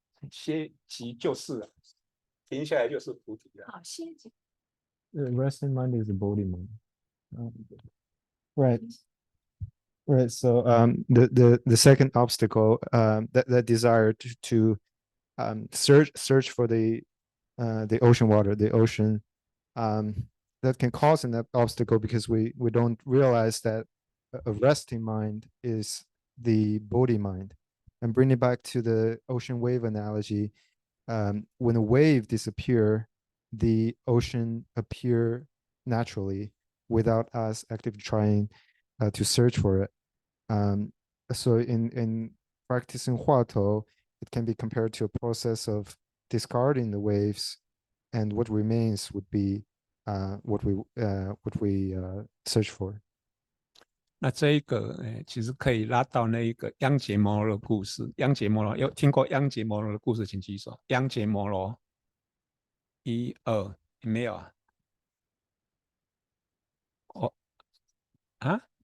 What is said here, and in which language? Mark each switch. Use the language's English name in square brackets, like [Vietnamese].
[Chinese] 歇即就是了，停下来就是菩提了。好，谢谢。 [English] the resting mind is the body mind. Right. Right. So the second obstacle, that desire to search for the ocean water, the ocean, that can cause an obstacle because we don't realize that a resting mind is the body mind. And bring it back to the ocean wave analogy, when a wave disappear, the ocean appear naturally without us actively trying to search for it. So in practicing Huatou, it can be compared to a process of discarding the waves, and what remains would be what we search for. [Chinese] 那这一个，其实可以拉到那一个央杰摩罗的故事。央杰摩罗有听过央杰摩罗的故事，请举手。央杰摩罗，一二，没有啊？哦啊？